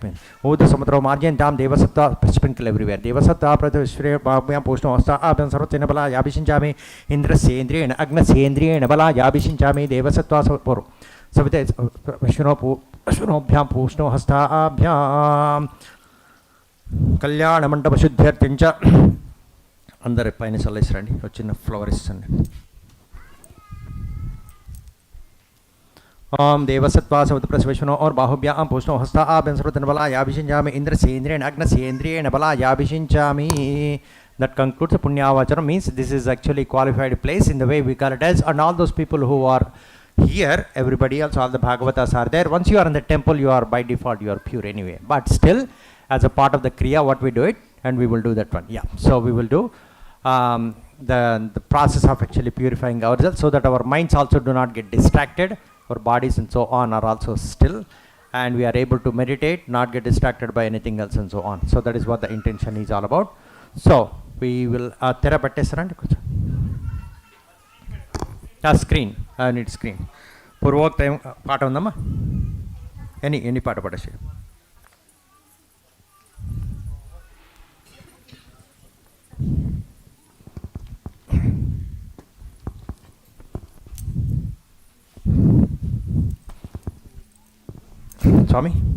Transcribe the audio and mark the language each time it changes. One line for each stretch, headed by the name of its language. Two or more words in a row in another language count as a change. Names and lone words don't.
Sanskrit: ఊర్ధ్వ సముద్రో మార్జయంత్యాం దేవసత్వ
English: sprinkle everywhere
Sanskrit: దేవసత్వ పృథివ్యాం పూష్ణో హస్తాభ్యాం సర్వచేన బలా యాభిషించామి ఇంద్రస్యేంద్రియేణ అగ్నస్యేంద్రియేణ బలా యాభిషించామి దేవసత్వ పూర్వం సవితే విష్ణునోభ్యాం పూష్ణో హస్తాభ్యాం కళ్యాణ మండప శుద్ధ్యర్థించ
Telugu: అందరి పైన చల్లేసిరండి ఒక చిన్న ఫ్లవర్ ఇస్తుంది
Sanskrit: ओम देवसत्वा सवतप्रसविष्णो और बाहुभ्यां पूष्णो हस्ताभ्यां सर्वतनबला याभिषिञ्चामि इन्द्रसेन्द्रियेण अग्नसेन्द्रियेण बला याभिषिञ्चामि.
English: That concludes the Punyavacharam. Means this is actually qualified place in the way we call it as, and all those people who are here, everybody else, all the Bhagavatas are there. Once you are in the temple, you are by default, you are pure anyway. But still, as a part of the Kriya, what we do it, and we will do that one. Yeah. So we will do the process of actually purifying ourselves so that our minds also do not get distracted. Our bodies and so on are also still, and we are able to meditate, not get distracted by anything else and so on. So that is what the intention is all about. So we will screen. I need screen.
Telugu: పూర్వోక్త పాట ఉందమ్మా? ఎన్ని పాట పాడేసి. స్వామి